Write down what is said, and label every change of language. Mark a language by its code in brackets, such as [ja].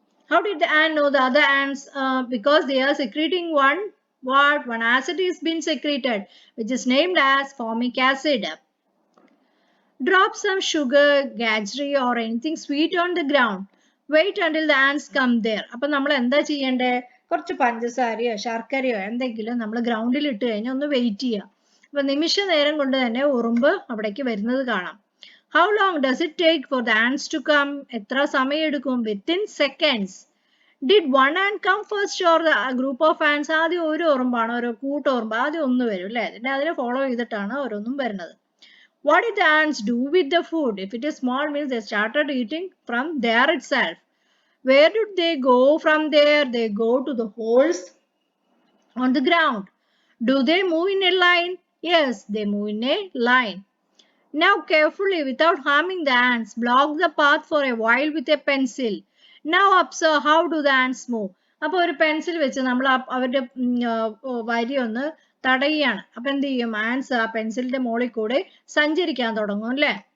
[en] How did the ant know the other ants? Because they are secreting one acid is being secreted, which is named as formic acid. Drop some sugar, gajri or anything sweet on the ground. Wait until the ants come there. [ml] അപ്പൊ നമ്മൾ എന്താ ചെയ്യണ്ടേ? കുറച്ച് പഞ്ചസാരയോ ശർക്കരയോ എന്തെങ്കിലും നമ്മൾ ഗ്രൗണ്ടിൽ ഇട്ട് കഴിഞ്ഞാൽ ഒന്ന് വെയിറ്റ് ചെയ്യുക. അപ്പൊ നിമിഷ നേരം കൊണ്ട് തന്നെ ഉറുമ്പ് അവിടേക്ക് വരുന്നത് കാണാം. [en] How long does it take for the ants to come? [ml] എത്ര സമയം എടുക്കും? [en] Within seconds. Did one ant come first or the group of ants? [ml] ആദ്യം ഒരു ഉറുമ്പാണ്, ഒരു കൂട്ടുറുമ്പ് ആദ്യം ഒന്ന് വരും അല്ലേ. അതിനെ ഫോളോ ചെയ്തിട്ടാണ് ഓരോന്നും വരുന്നത്. [en] What did the ants do with the food? If it is small means they started eating from there itself. Where did they go from there? They go to the holes on the ground. Do they move in a line? Yes, they move in a line. Now carefully, without harming the ants, block the path for a while with a pencil. Now observe how do the ants move. [ml] അപ്പോൾ ഒരു pencil വെച്ച് നമ്മൾ അവരുടെ വരി ഒന്ന് തടയുകയാണ്. അപ്പൊ എന്ത് ചെയ്യും? ആൻസ് ആ പെൻസിലിന്റെ മുകളിൽ കൂടെ സഞ്ചരിക്കാൻ തുടങ്ങും അല്ലേ.